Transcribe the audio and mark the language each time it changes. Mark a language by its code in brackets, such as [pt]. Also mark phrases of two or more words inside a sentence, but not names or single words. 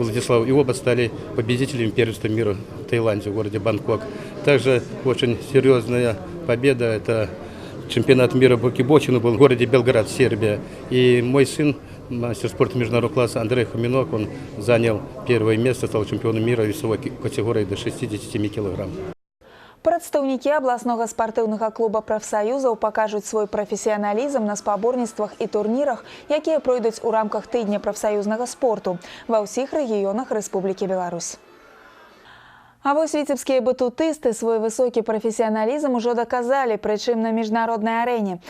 [ru] И оба стали победителями первенства мира в Таиланде, в городе Бангкок. Также очень серьезная победа – это чемпионат мира по кикбоксингу был в городе Белград, Сербия. И мой сын, мастер спорта международного класса Андрей Хоминок, он занял первое место, стал чемпионом мира весовой категории до 67 килограмм. [be] Прадстаўнікі абласнога спартыўнага клуба прафсаюзаў пакажуць свой прафесіяналізм на спаборніцтвах і турнірах, якія пройдуць у рамках тыдня прафсаюзнага спорту ва ўсіх рэгіёнах Рэспублікі Беларусь. А вось віцебскія батутысты свой высокі прафесіяналізм ужо даказалі, прычым на міжнароднай арэне.